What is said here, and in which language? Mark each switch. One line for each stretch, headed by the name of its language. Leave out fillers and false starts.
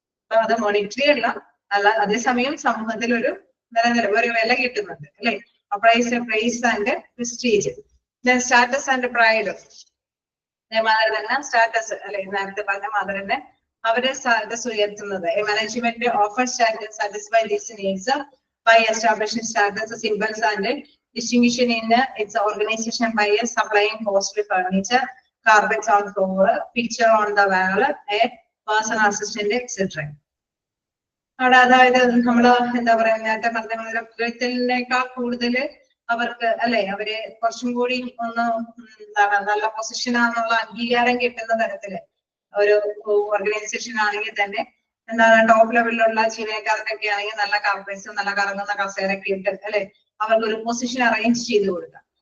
Malayalam: അപ്പൊ അത് മോണിറ്ററി അല്ല, അതേസമയം സമൂഹത്തിൽ ഒരു ഒരു വില കിട്ടുന്നുണ്ട് അല്ലെ.
English: Price and prestige. Status and pride.
Malayalam: അതേമാതിരി തന്നെ സ്റ്റാറ്റസ് അല്ലെ, നേരത്തെ പറഞ്ഞ മാതിരി തന്നെ അവരെ സ്റ്റാറ്റസ് ഉയർത്തുന്നത്.
English: Management offer status satisfy these needs by establishing status symbols and distinction in its organization by supplying costly furniture, carpets on floor, picture on the wall, a personal assistant, etc.
Malayalam: അവിടെ അതായത് നമ്മള് എന്താ പറയാ, നേരത്തെ പറഞ്ഞതിനേക്കാൾ കൂടുതൽ അവർക്ക് അല്ലെ, അവര് കുറച്ചും കൂടി ഒന്ന് എന്താണ് നല്ല പൊസിഷനാന്നുള്ള അംഗീകാരം കിട്ടുന്ന തരത്തില് ഒരു ഓർഗനൈസേഷൻ ആണെങ്കിൽ തന്നെ എന്താണ് ടോപ്പ് ലെവലിലുള്ള ജീവനക്കാർക്കൊക്കെ ആണെങ്കിൽ നല്ല കാർപ്പറ്റ്സും നല്ല കറങ്ങുന്ന കസേരയൊക്കെ ഇട്ട് അല്ലെ അവർക്ക് ഒരു പൊസിഷൻ അറേഞ്ച് ചെയ്ത് കൊടുക്കാം.